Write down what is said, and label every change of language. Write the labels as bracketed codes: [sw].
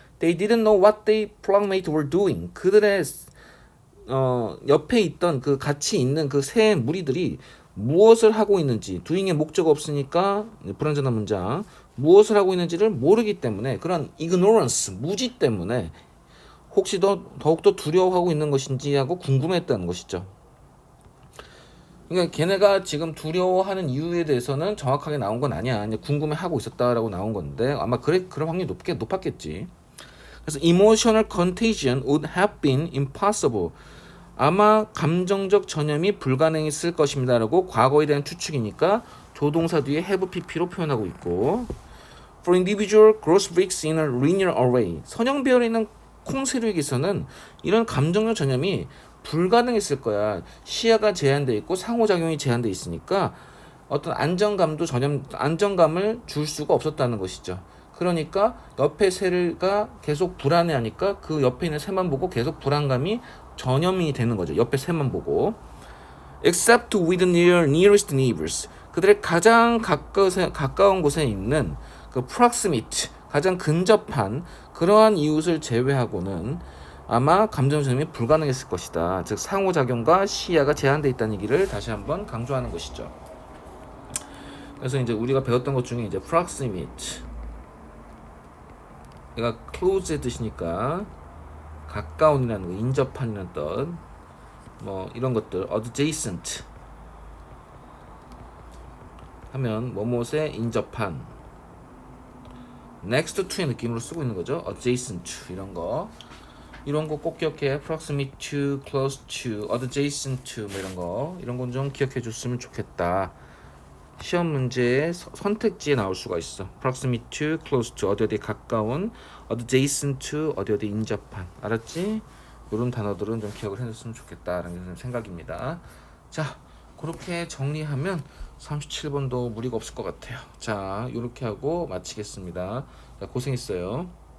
[en] They didn't know what their flockmates were doing. [ko] 그들의 옆에 있던 그 같이 있는 그 새 무리들이 무엇을 하고 있는지, doing의 목적 없으니까 불완전한 문장, 무엇을 하고 있는지를 모르기 때문에 그런 ignorance, 무지 때문에 혹시 더욱더 두려워하고 있는 것인지 하고 궁금했다는 것이죠. 그러니까 걔네가 지금 두려워하는 이유에 대해서는 정확하게 나온 건 아니야. 이제 궁금해하고 있었다라고 나온 건데 아마 그럴 확률이 높았겠지. 그래서 [en] emotional contagion would have been impossible. [ko] 아마 감정적 전염이 불가능했을 것입니다라고 과거에 대한 추측이니까 조동사 뒤에 have pp로 표현하고 있고 [en] for individual gross bricks in a linear array. [ko] 선형배열에 있는 콩세류에게서는 이런 감정적 전염이 불가능했을 거야. 시야가 제한돼 있고 상호작용이 제한돼 있으니까 어떤 안정감을 줄 수가 없었다는 것이죠. 그러니까 옆에 새가 계속 불안해하니까 그 옆에 있는 새만 보고 계속 불안감이 전염이 되는 거죠. 옆에 새만 보고. [en] Except with nearest neighbors. [ko] 그들의 가장 가까운 곳에 있는 그 proximate, 가장 근접한 그러한 이웃을 제외하고는 아마 감정 전염이 불가능했을 것이다. 즉 상호작용과 시야가 제한되어 있다는 얘기를 다시 한번 강조하는 것이죠. 그래서 이제 우리가 배웠던 것 중에 이제 proximate, 얘가 close의 뜻이니까 가까운이라는 거, 인접한이라는 뜻, 뭐 이런 것들, adjacent 하면 뭐뭇에 인접한, [en] next to [ko] 의 느낌으로 쓰고 있는 거죠. adjacent to 이런 거 꼭 기억해. [en] proximate to, close to, adjacent to [ko] 뭐 이런 건 좀 기억해 줬으면 좋겠다. 시험 문제에 선택지에 나올 수가 있어. [en] proximate to, close to, [ko] 어디 가까운, [en] adjacent to, [ko] 어디 인접한. 알았지? 이런 단어들은 좀 기억을 해줬으면 좋겠다라는 생각입니다. 자, 그렇게 정리하면 37번도 무리가 없을 것 같아요. 자, 이렇게 하고 마치겠습니다. 자, 고생했어요.